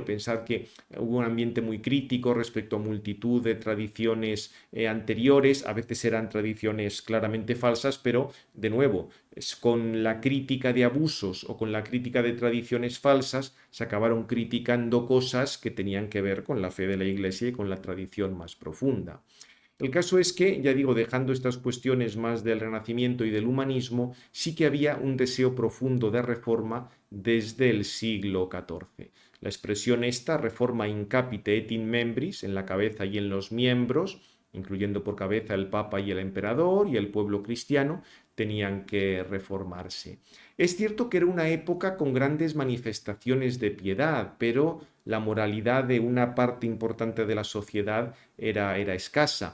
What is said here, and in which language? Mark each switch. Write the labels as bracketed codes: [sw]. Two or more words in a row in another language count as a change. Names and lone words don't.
[es] Pensad que hubo un ambiente muy crítico respecto a multitud de tradiciones anteriores, a veces eran tradiciones claramente falsas, pero de nuevo, con la crítica de abusos o con la crítica de tradiciones falsas, se acabaron criticando cosas que tenían que ver con la fe de la Iglesia y con la tradición más profunda. El caso es que, ya digo, dejando estas cuestiones más del Renacimiento y del humanismo, sí que había un deseo profundo de reforma desde el siglo XIV. La expresión esta, reforma [la] in capite et in membris, [es] en la cabeza y en los miembros, incluyendo por cabeza el Papa y el Emperador y el pueblo cristiano, tenían que reformarse. Es cierto que era una época con grandes manifestaciones de piedad, pero la moralidad de una parte importante de la sociedad era escasa.